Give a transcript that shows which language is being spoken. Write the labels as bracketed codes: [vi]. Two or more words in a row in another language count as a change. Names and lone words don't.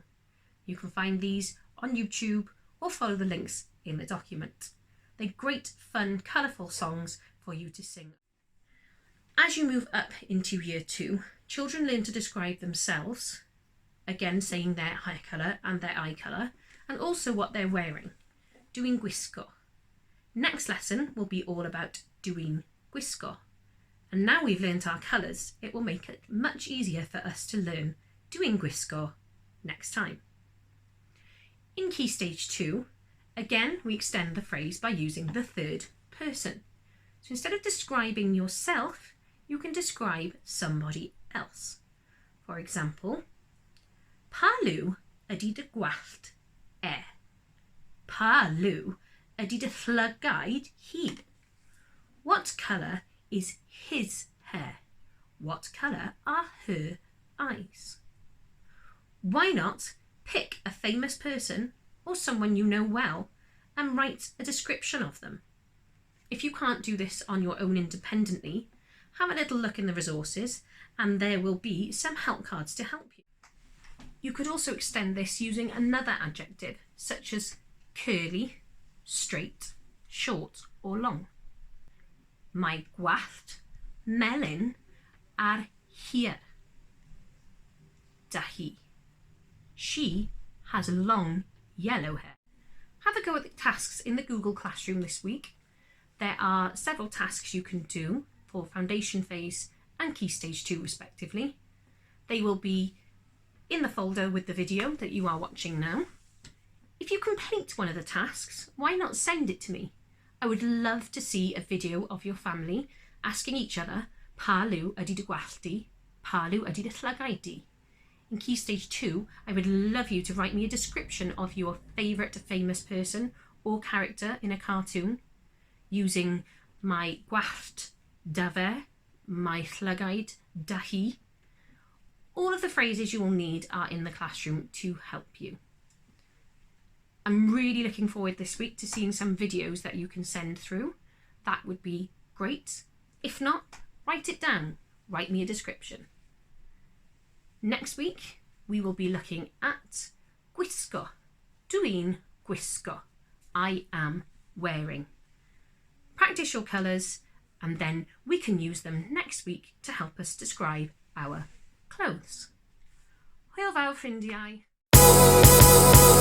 [en] You can find these on YouTube or follow the links in the document. They're great, fun, colourful songs for you to sing. As you move up into year 2, children learn to describe themselves, again saying their hair colour and their eye colour, and also what they're wearing. [cy] Dwi'n gwisgo. [en] Next lesson will be all about [cy] dwi'n gwisgo. [en] And now we've learnt our colours, it will make it much easier for us to learn [cy] dwi'n gwisgo [en] next time. In Key Stage 2, again we extend the phrase by using the third person. So instead of describing yourself, you can describe somebody else. For example, [cy] pa liw ydy dy gwallt e? Pa liw ydy dy llygaid hi? [en] What colour is his hair? What colour are her eyes? Why not pick a famous person or someone you know well and write a description of them? If you can't do this on your own independently, have a little look in the resources and there will be some help cards to help you. You could also extend this using another adjective such as curly, straight, short or long. [cy] Mae gwallt melyn ar hir da hi. [en] She has long yellow hair. Have a go at the tasks in the Google Classroom this week. There are several tasks you can do for foundation phase and Key Stage 2 respectively. They will be in the folder with the video that you are watching now. If you complete one of the tasks, why not send it to me? I would love to see a video of your family asking each other, [cy] pa liw ydy dy gwallt di, pa liw ydy dy llygau di. [en] In Key Stage 2, I would love you to write me a description of your favourite famous person or character in a cartoon using [cy] my gwallt da fe, my llygaid da hi. [en] All of the phrases you will need are in the classroom to help you. I'm really looking forward this week to seeing some videos that you can send through. That would be great. If not, write it down. Write me a description. Next week, we will be looking at gwisgo. [cy] Dwi'n gwisgo. [en] I am wearing. Practice your colours, and then we can use them next week to help us describe our clothes. [cy] Hwyl fawr ffrindiau.